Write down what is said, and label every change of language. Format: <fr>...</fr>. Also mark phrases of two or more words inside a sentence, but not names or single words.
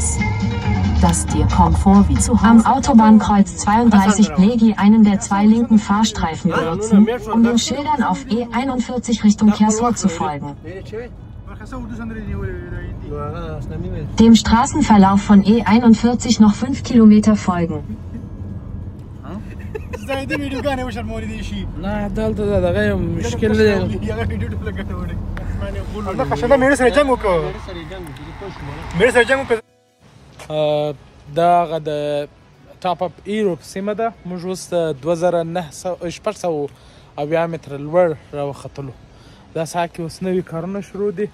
<de>Das dir kommt vor wie zu Hause. Am Autobahnkreuz 32 Plegi einen der 2 linken Fahrstreifen benutzen, um den Schildern auf E41 Richtung Chiasso zu folgen. Dem Straßenverlauf von E41 noch 5 Kilometer folgen.</de> <ps>دا د ټاپ اپ ایروپ سیمه ده موږ اوس 2900 متره لوړ راوختلو دا ساعت کې اوس نوي کارونه شروع دي</ps>